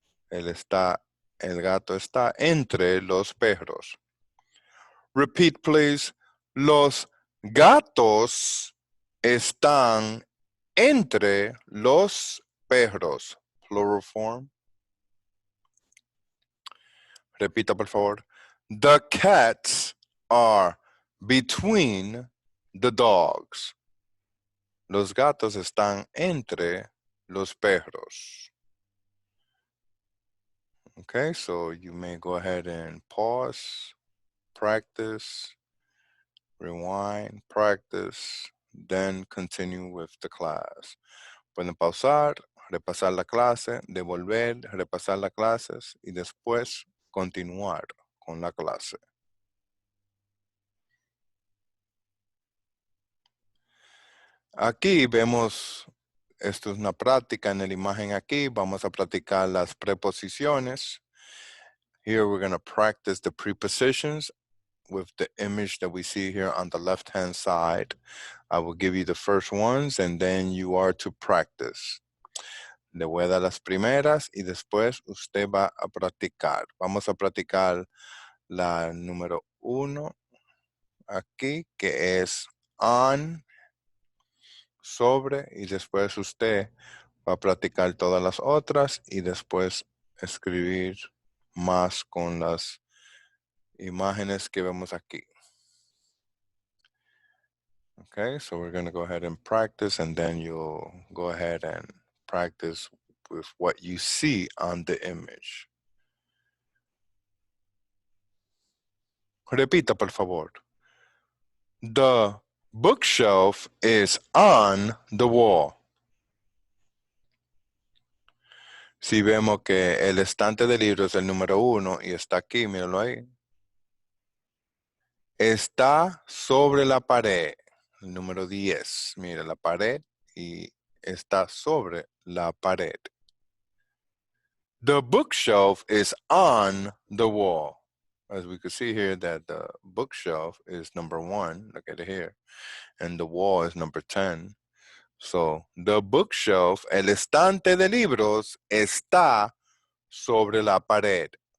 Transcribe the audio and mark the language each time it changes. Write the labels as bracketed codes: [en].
[es] El gato está entre los perros. [en] Repeat, please. [es] Los gatos están entre los perros. [en] Plural form. [es] Repita, por favor. [en] The cats are between the dogs. [es] Los gatos están entre los perros. [en] Okay, so you may go ahead and pause, practice, rewind, practice, then continue with the class. [es] Pueden pausar, repasar la clase, devolver, repasar las clases y después continuar con la clase. Aquí vemos, esto es una práctica en la imagen aquí, vamos a practicar las preposiciones. [en] Here we're going to practice the prepositions with the image that we see here on the left-hand side. I will give you the first ones and then you are to practice. [es] Le voy a dar las primeras y después usted va a practicar. Vamos a practicar la número 1 aquí, que es on, sobre, y después usted va a practicar todas las otras y después escribir más con las imágenes que vemos aquí. [en] Okay, so we're going to go ahead and practice and then you'll go ahead and practice with what you see on the image. [es] Repita, por favor. [en] The bookshelf is on the wall. [es] Si vemos que el estante de libros es el número 1 y está aquí, míralo ahí. Está sobre la pared, el número 10. Mira la pared y está sobre la pared. [en] The bookshelf is on the wall. As we can see here that the bookshelf is number 1, look at it here, and the wall is number 10. So, the bookshelf, [es] el estante de libros, está sobre la pared.